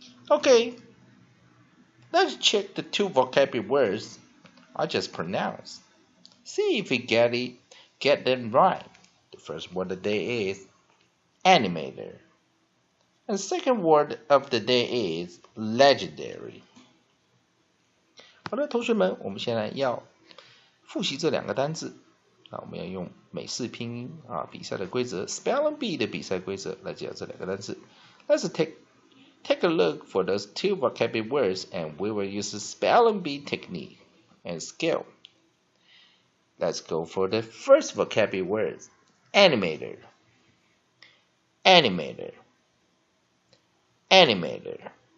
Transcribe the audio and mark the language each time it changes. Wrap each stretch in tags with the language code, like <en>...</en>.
<en>Okay, let's check the 2 vocabulary words I just pronounced. See if you get them right. The first word of the day is animator. And the second word of the day is legendary.</en> <zh>好的，同学们，我们现在要复习这两个单字。我们要用美式拼音比赛的规则 Spelling Bee 的比赛规则来介绍这两个单字。</zh> <en>Let's take a look for those 2 vocabulary words and we will use the Spelling Bee technique and skill. Let's go for the first vocabulary word, animator. Animator. Animator.</en>